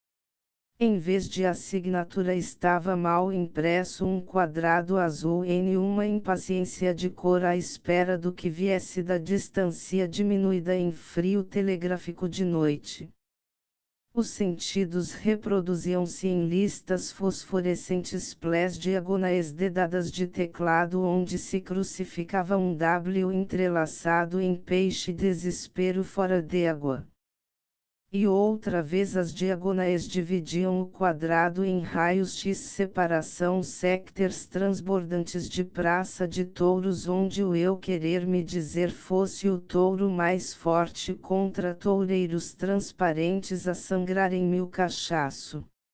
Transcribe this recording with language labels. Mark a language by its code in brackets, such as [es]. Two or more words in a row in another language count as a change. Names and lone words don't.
[pt] Em vez de assinatura estava mal impresso um quadrado azul em uma impaciência de cor à espera do que viesse da distância diminuída em frio telegráfico de noite. Os sentidos reproduziam-se em listas fosforescentes plés diagonais dedadas de teclado onde se crucificava um W entrelaçado em peixe desespero fora d'água. E outra vez as diagonais dividiam o quadrado em raios X separação sectores transbordantes de praça de touros onde o eu querer me dizer fosse o touro mais forte contra toureiros transparentes a sangrar em mil cachaço.